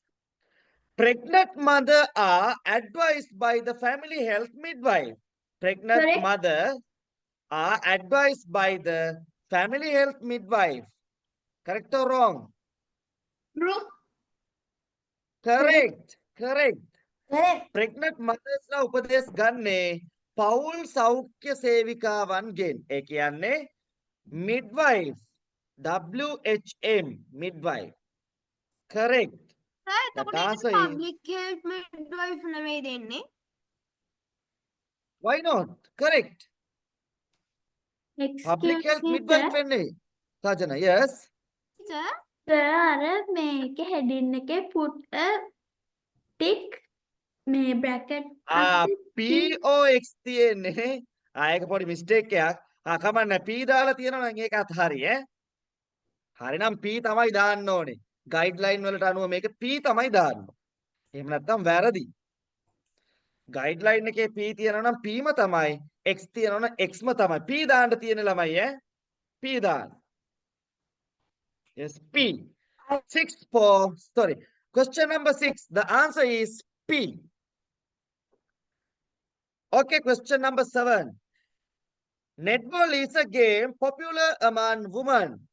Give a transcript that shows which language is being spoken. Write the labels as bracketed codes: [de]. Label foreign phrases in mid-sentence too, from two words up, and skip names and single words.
[en] Pregnant mother are advised by the family health midwife. Pregnant Correct. mother are advised by the family health midwife. Correct or wrong? True. Correct. Correct. correct Pregnant mothers [si] ලා උපදෙස් ගන්නේ පවුල් සෞඛ්‍ය සේවිකාවන්ගෙන්. ඒ කියන්නේ midwife. [en] WHM midwife. Correct. [si] සර් [en] The [si] එතකොට ඒකට [en] answer is Public health midwife [si] නෙමෙයි දෙන්නේ. [en] why not? Correct. Public excuse health me midwife sir වෙන්නේ. Sajana, yes. [si] සර් [en] sir [si] අර මේක [en] heading එකේ put a tick මේ bracket Ah, [si] අස්සේ POX තියෙන්නේ. ඒක පොඩි mistake එකක්. කමන්න P දාලා තියෙනවා නම් ඒකත් හරි ඈ. හරිනම් P තමයි දාන්න ඕනේ. ගයිඩ්ලයින් වලට අනුව මේක P තමයි දාන්න. එහෙම නැත්නම් වැරදි. ගයිඩ්ලයින් එකේ P තියෙනවා නම් P ම තමයි. X තියෙනවා නම් X ම තමයි. P දාන්න තියෙන ළමයි ඈ. P දාන්න. [en] Yes, P. sorry. Question number 6. The answer is P. Okay, question number 7. Netball is a game popular among women.